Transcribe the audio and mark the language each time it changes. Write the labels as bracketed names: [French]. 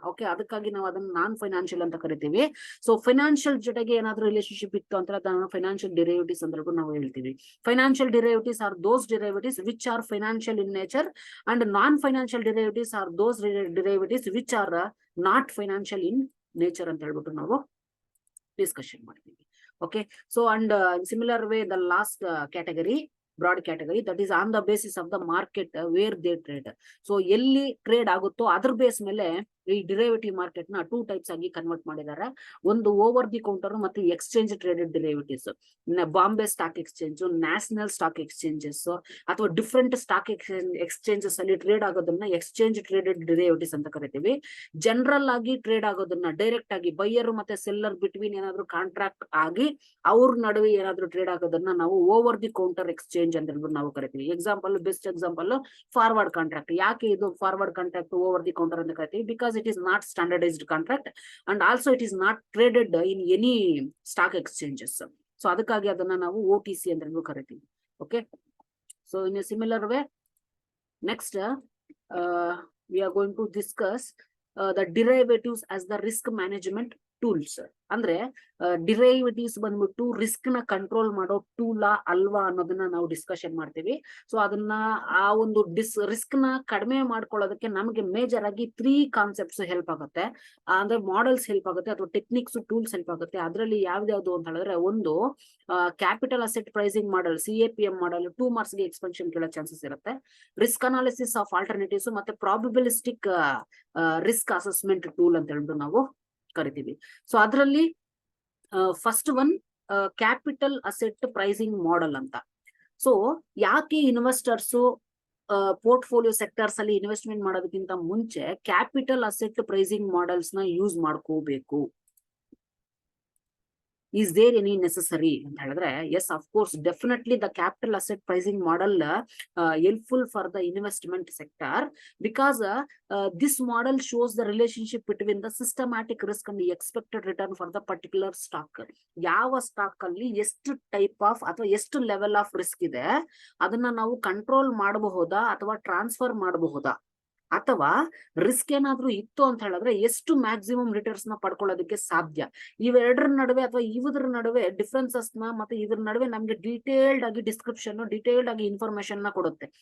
[Kannada] Okay, ಅದಕ್ಕಾಗಿ ನಾವು ಅದನ್ನ ನಾನ್ ಫೈನಾನ್ಷಿಯಲ್ ಅಂತ ಕರಿತೀವಿ. ಸೊ ಫೈನಾನ್ಷಿಯಲ್ ಜೊತೆಗೆ ಏನಾದ್ರು ರಿಲೇಶನ್ಶಿಪ್ ಇತ್ತು ಅಂತ ಅದನ್ನ ಫೈನಾನ್ಷಿಯಲ್ ಡಿರೈವೇಟಿವ್ಸ್ ಅಂತ ನಾವು ಹೇಳ್ತೀವಿ. [English] financial derivatives are those derivatives which are financial in nature and non financial derivatives are those derivatives which are not financial in nature [Kannada] ಅಂತ ಹೇಳ್ಬಿಟ್ಟು ನಾವು ಡಿಸ್ಕಷನ್ ಮಾಡ್ತೀವಿ. [English] Okay, so and in similar way the last category, broad category, that is on the basis of the market where they trade. So [Kannada] ಎಲ್ಲಿ trade ಆಗುತ್ತೋ ಅದ್ರ base ಮೇಲೆ ಈ derivative market ನ 2 ಟೈಪ್ಸ್ ಆಗಿ ಕನ್ವರ್ಟ್ ಮಾಡಿದ್ದಾರೆ. ಒಂದು ಓವರ್ ದಿ ಕೌಂಟರ್ ಮತ್ತು exchange traded derivatives. Bombay stock exchange, national stock exchanges ಅಥವಾ ಡಿಫ್ರೆಂಟ್ ಸ್ಟಾಕ್ ಎಕ್ಸ್ಚೇಂಜಸ್ ಅಲ್ಲಿ ಟ್ರೇಡ್ ಆಗೋದನ್ನ ಎಕ್ಸ್ಚೇಂಜ್ ಟ್ರೇಡೆಡ್ ಡಿರೈವೇಟಿವ್ಸ್ ಅಂತ ಕರಿತೀವಿ. ಜನರಲ್ ಆಗಿ ಟ್ರೇಡ್ ಆಗೋದನ್ನ ಡೈರೆಕ್ಟ್ ಆಗಿ ಬೈಯರ್ ಮತ್ತೆ ಸೆಲ್ಲರ್ ಬಿಟ್ವೀನ್ ಏನಾದ್ರು ಕಾಂಟ್ರಾಕ್ಟ್ ಆಗಿ ಅವ್ರ ನಡುವೆ ಏನಾದ್ರು ಟ್ರೇಡ್ ಆಗೋದನ್ನ ನಾವು ಓವರ್ ದಿ ಕೌಂಟರ್ ಎಕ್ಸ್ಚೇಂಜ್ ಅಂತ ಹೇಳ್ಬಿಟ್ಟು ನಾವು ಕರಿತೀವಿ. Example, best example forward contract. ಯಾಕೆ ಇದು forward contract over the counter ಅಂತ ಕರಿತೀವಿ? [English] Because it is not standardized contract and also it is not traded in any stock exchanges. [Kannada] So ಅದಕ್ಕಾಗಿ ಅದನ್ನ ನಾವು OTC ಅಂತ ಕರಿತೀವಿ. [English] Okay, so in a similar way next we are going to discuss the derivatives as the risk management tools. [Kannada] ಅಂದ್ರೆ derivatives ಬಂದ್ಬಿಟ್ಟು risk ನ control ಮಾಡೋ tool ಅಲ್ವಾ ಅನ್ನೋದನ್ನ ನಾವು ಡಿಸ್ಕಷನ್ ಮಾಡ್ತೀವಿ. ಸೊ ಅದನ್ನ ಆ ಒಂದು ರಿಸ್ಕ್ ನ ಕಡಿಮೆ ಮಾಡ್ಕೊಳ್ಳೋದಕ್ಕೆ ನಮಗೆ ಮೇಜರ್ ಆಗಿ 3 ಕಾನ್ಸೆಪ್ಟ್ಸ್ ಹೆಲ್ಪ್ ಆಗುತ್ತೆ. ಅಂದ್ರೆ ಮಾಡೆಲ್ಸ್ ಹೆಲ್ಪ್ ಆಗುತ್ತೆ ಅಥವಾ ಟೆಕ್ನಿಕ್ಸ್ ಟೂಲ್ಸ್ ಹೆಲ್ಪ್ ಆಗುತ್ತೆ. ಅದರಲ್ಲಿ ಯಾವ್ದು ಅಂತ ಹೇಳಿದ್ರೆ, ಒಂದು capital asset pricing model, CAPM model 2 marks ಗೆ ಎಕ್ಸ್ಪೆನ್ಷನ್ ಕೇಳೋ ಚಾನ್ಸಸ್ ಇರುತ್ತೆ. ರಿಸ್ಕ್ ಅನಾಲಿಸಿಸ್ ಆಫ್ ಆಲ್ಟರ್ನೇಟಿವ್ಸ್ ಮತ್ತೆ ಪ್ರಾಬಬಿಲಿಸ್ಟಿಕ್ ರಿಸ್ಕ್ ಅಸೆಸ್ಮೆಂಟ್ ಟೂಲ್ ಅಂತ ಹೇಳ್ಬಿಟ್ಟು ನಾವು ಕರಿತೀವಿ. ಸೊ ಅದರಲ್ಲಿ first one capital asset pricing model ಅಂತ. ಸೊ ಯಾಕೆ ಇನ್ವೆಸ್ಟರ್ಸ್ ಪೋರ್ಟ್ಫೋಲಿಯೋ ಸೆಕ್ಟರ್ಸ್ ಅಲ್ಲಿ ಇನ್ವೆಸ್ಟ್ಮೆಂಟ್ ಮಾಡೋದಕ್ಕಿಂತ ಮುಂಚೆ ಕ್ಯಾಪಿಟಲ್ ಅಸೆಟ್ ಪ್ರೈಸಿಂಗ್ ಮಾಡೆಲ್ಸ್ ನ ಯೂಸ್ ಮಾಡ್ಕೋಬೇಕು? [English] Is there any necessary [Kannada] ಅಂತ ಹೇಳಿದ್ರೆ, [English] yes, of course, definitely the capital asset pricing model helpful for the investment sector because this model shows the relationship between the systematic risk and the expected return for the particular stock. [Kannada] ಯಾವ stock ಅಲ್ಲಿ ಎಷ್ಟು type of ಅಥವಾ ಎಷ್ಟು level of risk ಇದೆ ಅದನ್ನ ನಾವು control ಮಾಡಬಹುದಾ ಅಥವಾ ಟ್ರಾನ್ಸ್ಫರ್ ಮಾಡಬಹುದಾ, ಅಥವಾ ರಿಸ್ಕ್ ಏನಾದ್ರೂ ಇತ್ತು ಅಂತ ಹೇಳಿದ್ರೆ ಎಷ್ಟು ಮ್ಯಾಕ್ಸಿಮಮ್ ರಿಟರ್ನ್ಸ್ ನ ಪಡ್ಕೊಳ್ಳೋದಕ್ಕೆ ಸಾಧ್ಯ. ಇವೆರಡರ ನಡುವೆ ಅಥವಾ ಇವುದ್ರ ನಡುವೆ ಡಿಫ್ರೆನ್ಸಸ್ ನ ಮತ್ತೆ ಇದ್ರ ನಡುವೆ ನಮ್ಗೆ ಡೀಟೇಲ್ಡ್ ಆಗಿ ಡಿಸ್ಕ್ರಿಪ್ಷನ್, ಡೀಟೇಲ್ಡ್ ಆಗಿ ಇನ್ಫಾರ್ಮೇಶನ್ ನ ಕೊಡುತ್ತೆ.